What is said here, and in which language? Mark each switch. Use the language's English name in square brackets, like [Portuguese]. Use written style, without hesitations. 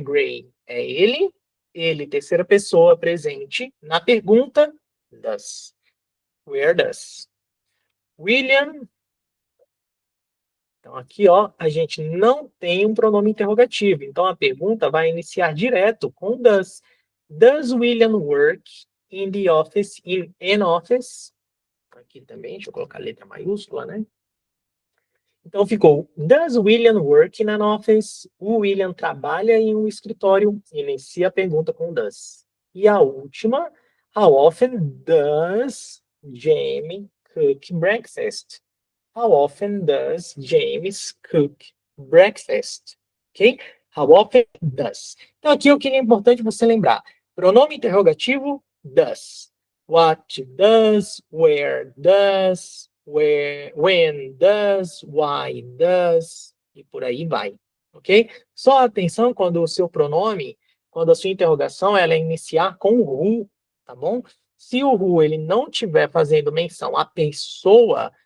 [Portuguese] Gray é ele, terceira pessoa, presente na pergunta, does. [English] Where does? [Portuguese] William. Então, aqui, ó, a gente não tem um pronome interrogativo. Então, a pergunta vai iniciar direto com does. [English] Does William work in the office, in an office? [Portuguese] Aqui também, deixa eu colocar a letra maiúscula, né? Então, ficou, [English] does William work in an office? [Portuguese] O William trabalha em um escritório. Inicia a pergunta com does. E a última, [English] how often does Jamie cook breakfast? How often does James cook breakfast? Ok? How often does? [Portuguese] Então, aqui o que é importante você lembrar. Pronome interrogativo, does. [English] What does, where does, when does, why does, [Portuguese] e por aí vai. Ok? Só atenção quando o seu pronome, quando a sua interrogação, ela iniciar com o who, tá bom? Se o who ele não estiver fazendo menção à pessoa,